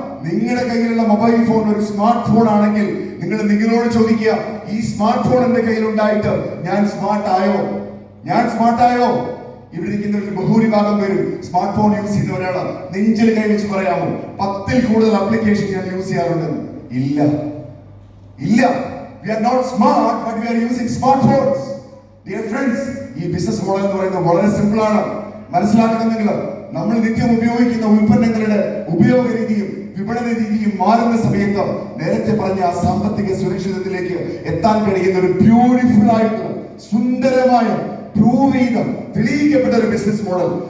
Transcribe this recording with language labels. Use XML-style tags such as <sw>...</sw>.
<ml>നിങ്ങളുടെ കയ്യിലുള്ള mobile phone ഒരു സ്മാർട്ട് ഫോൺ ആണെങ്കിൽ നിങ്ങൾ നിങ്ങളോട് ചോദിക്കുക, ഈ സ്മാർട്ട് ഫോൺ എന്റെ കയ്യിൽ ഉണ്ടായിട്ട് ഞാൻ സ്മാർട്ട് ആയോ? ഞാൻ സ്മാർട്ട് ആയോ? ഇവിടെ ഇരിക്കുന്നവർക്ക് ബഹുഭൂരിഭാഗം പേരും സ്മാർട്ട് ഫോൺ യൂസ് ചെയ്യുന്നവരാണ്. നെഞ്ചിൽ കൈവച്ച് പറയാമോ 10ൽ കൂടുതൽ ആപ്ലിക്കേഷൻ ഞാൻ യൂസ് ചെയ്യാറുണ്ടെന്ന്? ഇല്ല, ഇല്ല.</ml> <en>We are not smart, but we are using smartphones. Dear friends,</en> <ml>ഈ ബിസിനസ് മോഡൽ എന്ന് പറയുന്നത് വളരെ സിമ്പിൾ ആണ്. മനസ്സിലാക്കണം നിങ്ങൾ. നമ്മൾ നിത്യം ഉപയോഗിക്കുന്ന ഉൽപ്പന്നങ്ങളുടെ ഉപയോഗ രീതിയും വിപണന രീതിയും മാറുന്ന സമയത്ത് നേരത്തെ പറഞ്ഞ ആ സാമ്പത്തിക സുരക്ഷിതത്തിലേക്ക് എത്താൻ കഴിയുന്ന ഒരു ബ്യൂട്ടിഫുൾ ആയിട്ടുള്ള സുന്ദരമായ പ്രൂവ് ചെയ്ത തെളിയിക്കപ്പെട്ട ഒരു ബിസിനസ് മോഡൽ.</ml>